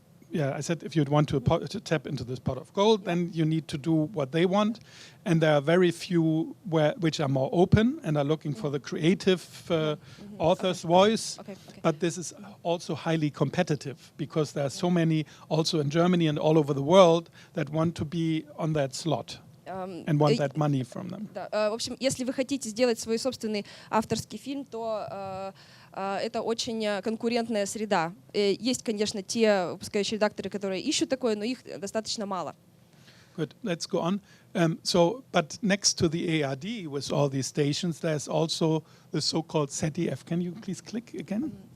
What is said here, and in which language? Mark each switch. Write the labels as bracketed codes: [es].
[en] Yeah, I said if you'd want to tap into this pot of gold, then you need to do what they want, and there are very few which are more open and are looking for the creative author's voice. Okay. But this is also highly competitive, because there are so many also in Germany and all over the world that want to be on that slot and want that money from them. [ru] Да, в общем, если вы хотите сделать свой собственный авторский фильм, то это очень конкурентная среда. Есть, конечно, те выпускающие редакторы, которые ищут такое, но их достаточно мало. [en] Good, let's go on. But next to the ARD with all these stations, there's also the so-called ZDF. Can you please click again?